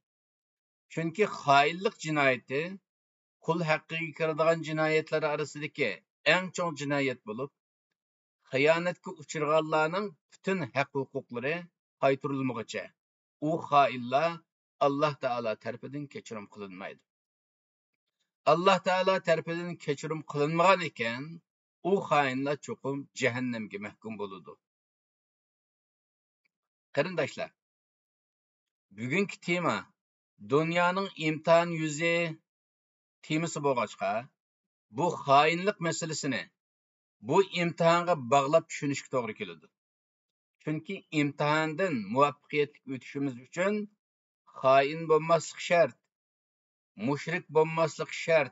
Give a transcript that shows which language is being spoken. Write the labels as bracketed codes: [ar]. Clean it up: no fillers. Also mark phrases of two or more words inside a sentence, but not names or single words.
[uz] Chunki xoinlik jinoyati qul haqqiga kiradigan jinoyatlar orasidagi eng cho'ng jinoyat bo'lib, xiyonatga uchraganlarning butun haq-huquqlari qaytarilmaguncha u xoinlar Alloh taolo tarafidan kechirim qilinmaydi. Alloh taolo tarafidan kechirim qilinmagan ekan, u xoinlar cho'qim jahannamga mahkum bo'ladi. Qarindoshlar, bugungi tema Dünyanın imtihan yüzü temisi bo'lg'achqa, bu xoinlik masalasini bu imtihonga bog'lab tushunishga to'g'ri keladi. Chunki imtihondan muvaffaqiyatli o'tishimiz uchun xoin bo'lmaslik shart, mushrik bo'lmaslik shart.